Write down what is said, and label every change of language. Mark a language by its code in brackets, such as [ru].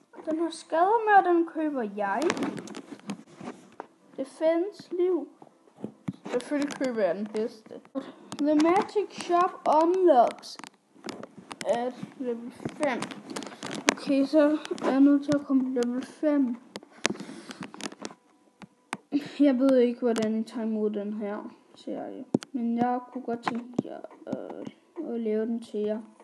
[da] Den har skader med, og den køber jeg. Defense liv. Selvfølgelig køber jeg den bedste. [en] The magic shop unlocks at level 5. [da] Okay, så er jeg nødt til at komme level 5. Jeg ved ikke, hvordan jeg tager imod den her serie. Men jeg kunne godt tænke jer at lave den til jer.